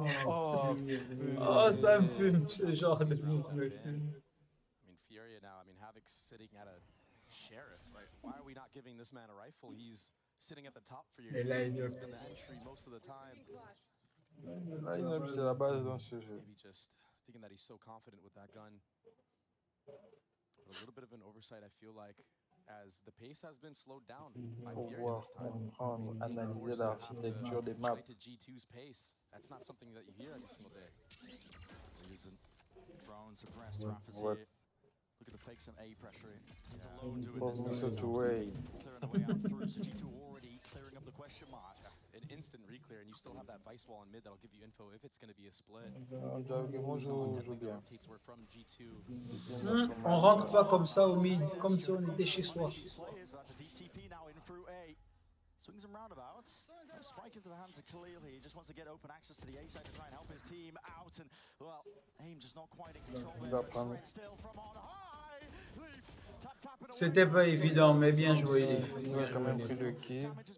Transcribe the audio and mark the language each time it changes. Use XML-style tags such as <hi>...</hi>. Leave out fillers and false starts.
<fr>Oh, ça me fume, ce genre de move me fume.</fr> <en>I mean, Fury now, I mean, Havoc's sitting at a sheriff, right? Why are we not giving this man a rifle? He's sitting at the top for your team. He's been the entry most of the time.</en> <fr>Line-up, c'est la base dans ce jeu.</fr> <en>Maybe just thinking that he's so confident with that gun. But a little bit of an oversight, I feel like, as the pace has been slowed down.</en> <fr>Il faut voir, comprendre, analyser l'architecture des maps.</fr> <en>To G2's pace. That's not something that you hear every single day. Drone suppressed. Rafa's here. Looking to fake some A pressure. He's alone doing From this. such a way. Clearing the way out through. So G2 already clearing up the question marks. An instant reclear, and you still have that vice wall in mid that'll give you info if it's going to be a split.</en> <fr>Moi, je joue bien.</fr> <en>We're from G2.</en> <fr>On rentre pas comme ça au mid, comme si on était chez soi.</fr> <en>DTP now in through A. Swings and roundabouts. Spike into the hands of Khalil here. He just wants to get open access to the A side to try and help his team out. And, well, aim just not quite in control there. Still from on high.</en> <fr>C'était pas évident, mais bien joué, Leaf. Il a quand même pris le kill.</fr>